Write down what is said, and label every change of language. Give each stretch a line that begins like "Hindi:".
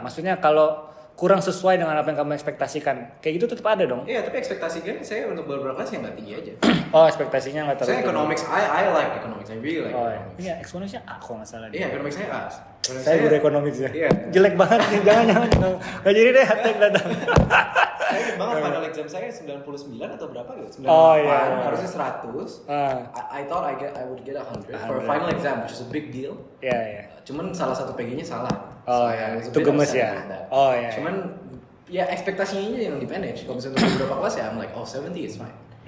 Indonesian: Maksudnya kalau kurang sesuai dengan apa yang kamu ekspektasikan. Kayak gitu tetap ada dong. Iya, tapi ekspektasi kan saya untuk beberapa kelas yang nggak tinggi aja. Oh, ekspektasinya nggak terlalu. Saya
English: economics, I like economics, I really like economics.
Indonesian: Iya, eksponensialnya A kalau nggak salah. Iya, economics saya A. Saya guru economics ya. Iya. Jelek banget nih, jangan. Nggak jadi deh, hashtag datang. Saya ingat banget
English: final exam
Indonesian: saya 99 atau berapa gitu. 98, iya. harusnya 100.
English: I thought I would get 100 for a final exam, which is a big deal.
Indonesian: Iya. Cuman salah satu PG-nya salah. Oh iya, itu gemes ya. Oh iya. Cuman ya ekspektasinya yang di manage. Kalau misalnya untuk beberapa kelas ya
English: I'm like 70 is fine.